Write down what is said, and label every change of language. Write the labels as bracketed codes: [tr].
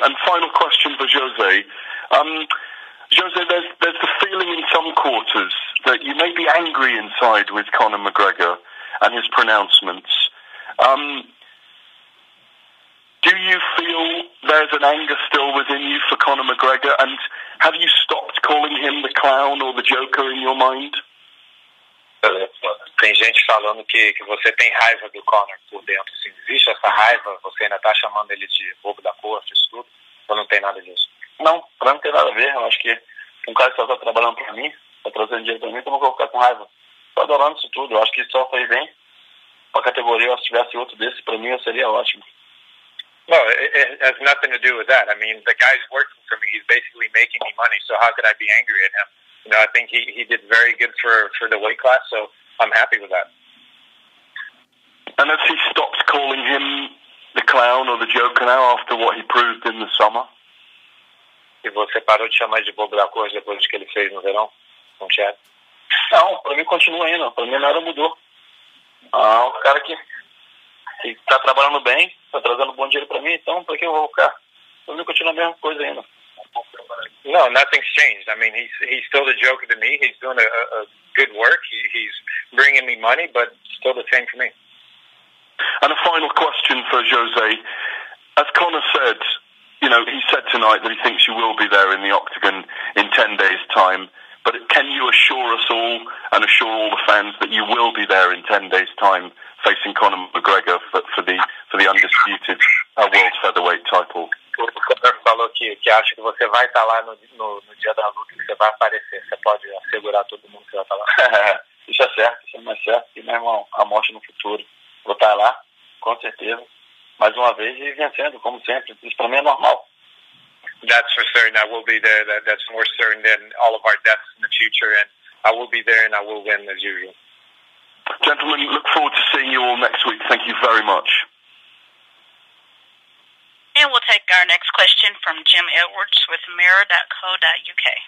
[en] And final question for Jose. Jose, there's the feeling in some quarters that you may be angry inside with Conor McGregor and his pronouncements. Do you feel there's an anger still within you for Conor McGregor? And have you stopped calling him the clown or the joker in your mind? [pt] Tem gente falando que você tem raiva do Conor por dentro. Assim, existe essa raiva? Você ainda está chamando ele de bobo da corte, isso tudo? Ou não tem nada disso? Não, pra mim não tem nada a ver. Eu acho que um cara que só tá trabalhando pra mim, tá trazendo dinheiro pra mim, então eu vou ficar com raiva. Tô adorando isso tudo. Eu acho que só fez bem pra categoria. Se tivesse outro desse, pra mim, seria ótimo. [en] No, it has nothing to do with that. I mean, the guy's working for me. He's basically making me money, so how could I be angry at him? I think he did very good for the weight class, so I'm happy with that. And has he stopped calling him the clown or the joker now after what he proved in the summer? [pt] E você parou de chamar de bobo da corte depois do que ele fez no verão? Com o Chad? Não, pra mim continua ainda. Pra mim nada mudou. Um cara que tá trabalhando bem, tá trazendo bom dinheiro pra mim, então pra que eu vou ficar? Pra mim continua a mesma coisa ainda. [en] No, nothing's changed. I mean, he's still the joker to me. He's doing a good work. He's bringing me money, but still the same for me. And a final question for Jose. As Conor said, he said tonight that he thinks you will be there in the octagon in 10 days' time. But can you assure us all and assure all the fans that you will be there in 10 days' time facing Conor McGregor for the undisputed world featherweight title? [pt] O Conor falou que acha que você vai estar lá no dia da luta, que você vai aparecer. Você pode assegurar todo mundo que você vai estar lá. Isso é certo, isso é mais certo que, meu irmão, a morte no futuro. Vou estar lá, com certeza, mais uma vez e vencendo, como sempre. Isso para mim é normal. [en] That's for certain. I will be there. That's more certain than all of our deaths in the future, and I will be there and I will win as usual. Gentlemen, look forward to seeing you all next week. Thank you very much. And we'll take our next question from Jim Edwards with mirror.co.uk.